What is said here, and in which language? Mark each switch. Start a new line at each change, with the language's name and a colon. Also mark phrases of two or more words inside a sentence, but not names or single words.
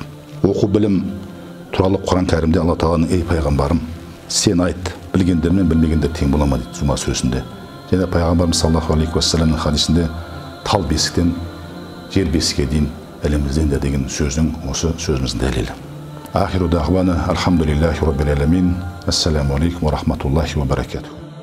Kazakh: Оқу білім туралы Құран кәрімде Алла тағаланың «Ей пайғамбарым, сен айт, білгендер мен білмегендер тең бола ма» дейді Жұма сүресінде. Және пайғамбарымыз
Arabic: صلى الله عليه وسلم
Kazakh: хадисінде тал бесіктен жер бесікке дейін әлемімізден де деген сөздің осы сөзіміздің дәлелі.
Arabic: آخر دعوانا الحمد لله رب العالمين السلام عليكم ورحمة الله وبركاته.